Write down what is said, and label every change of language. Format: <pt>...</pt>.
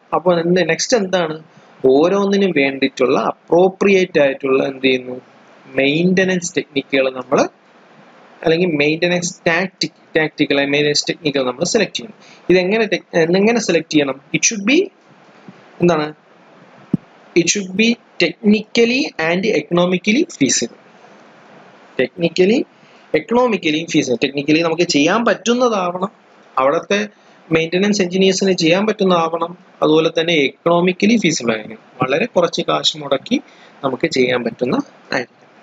<ml>അപ്പൊ നെക്സ്റ്റ് എന്താണ്, ഓരോന്നിനും വേണ്ടിയിട്ടുള്ള അപ്രോപ്രിയേറ്റ് ആയിട്ടുള്ള എന്ത് ചെയ്യുന്നു, മെയിൻ്റനൻസ് ടെക്നിക്കുകൾ നമ്മൾ, അല്ലെങ്കിൽ മെയിൻ്റനൻസ് മെയിൻ്റനൻസ് ടെക്നിക്കുകൾ നമ്മൾ സെലക്ട് ചെയ്യണം. ഇതെങ്ങനെ സെലക്ട് ചെയ്യണം,</ml> <en>it should be</en> <ml>എന്താണ്,</ml> <en>it should be technically and economically feasible. Technically feasible.</en> <ml>Technically നമുക്ക് ചെയ്യാൻ പറ്റുന്നതാവണം, അവിടുത്തെ മെയിൻ്റനൻസ് എഞ്ചിനീയേഴ്സിന് ചെയ്യാൻ പറ്റുന്നതാവണം, അതുപോലെ തന്നെ എക്കണോമിക്കലി ഫീസിബിൾ ആയിരിക്കും, വളരെ കുറച്ച് കാശ് മുടക്കി നമുക്ക് ചെയ്യാൻ പറ്റുന്ന ആയിരിക്കും.</ml>